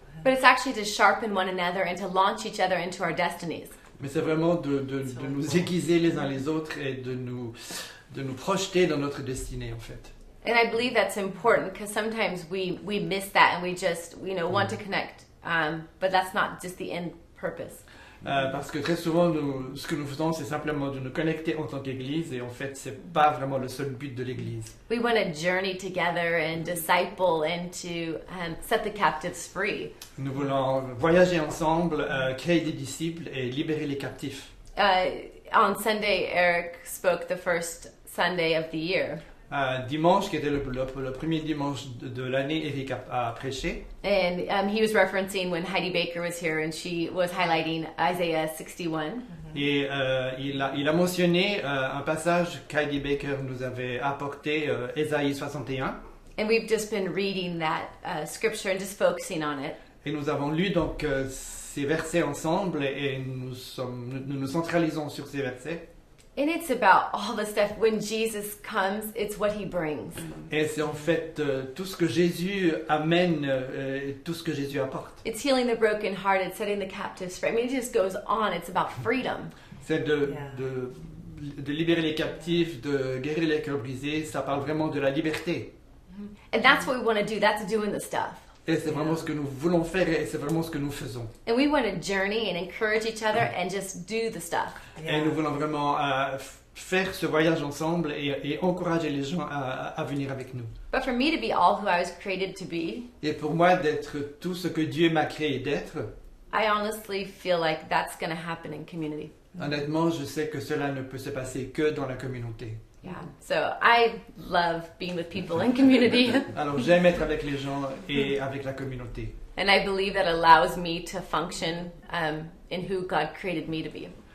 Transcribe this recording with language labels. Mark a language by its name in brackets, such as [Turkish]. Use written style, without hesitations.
[English] But it's actually to sharpen one another and to launch each other into our destinies. [French] mais c'est vraiment de nous aiguiser les uns les autres et de nous projeter dans notre destinée, en fait. [English] And I believe that's important because sometimes we miss that and we just, want to connect. But that's not just the end purpose. [French] Parce que très souvent, ce que nous faisons, c'est simplement de nous connecter en tant qu'Église et en fait, c'est pas vraiment le seul but de l'Église. [English] We want to journey together and disciple and to set the captives free. [French] Nous voulons voyager ensemble, créer des disciples et libérer les captifs. [English] On Sunday, Eric spoke the first Sunday of the year. [French] Dimanche, qui était le premier dimanche de l'année, Eric a prêché. [English] And he was referencing when Heidi Baker was here and she was highlighting Isaiah 61. [French] Et il a mentionné un passage qu'Heidi Baker nous avait apporté, Ésaïe 61. [English] And we've just been reading that scripture and just focusing on it. [French] Et nous avons lu donc ces versets ensemble et nous nous centralisons sur ces versets. [English] And it's about all the stuff. When Jesus comes, it's what he brings. [French] Et c'est en fait tout ce que Jésus amène, tout ce que Jésus apporte. [English] It's healing the brokenhearted, setting the captives free. I mean, it just goes on. It's about freedom. [French] C'est de libérer les captifs, de guérir les cœurs brisés. Ça parle vraiment de la liberté. [English] And that's what we want to do. That's doing the stuff. [French] Et c'est vraiment ce que nous voulons faire et c'est vraiment ce que nous faisons. [English] And we want to journey and encourage each other and just do the stuff. Yeah. [French] Et nous voulons vraiment faire ce voyage ensemble et encourager les gens à venir avec nous. [English] But for me to be all who I was created to be, [French] Et pour moi, d'être tout ce que Dieu m'a créé d'être, [English] I honestly feel like that's going to happen in community. [French] honnêtement, je sais que cela ne peut se passer que dans la communauté. [English] Yeah. So I love being with people in community. [French] Alors j'aime être avec les gens et avec la communauté. [English] And I believe that allows me to function in who God created me to be.